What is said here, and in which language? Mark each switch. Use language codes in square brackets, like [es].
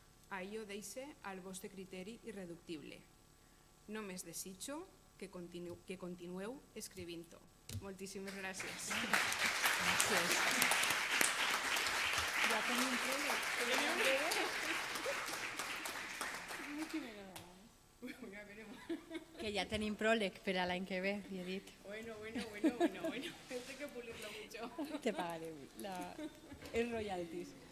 [ca] Allò deixa al vostre criteri irreductible. Només desitjo que continueu escrivint-ho. Moltíssimes gràcies. Gràcies. Ja tenim que ja tenim pròleg per a l'any que ve, li he dit. Bueno. [es] Esto hay que pulirlo mucho. Te pagaré els royalties.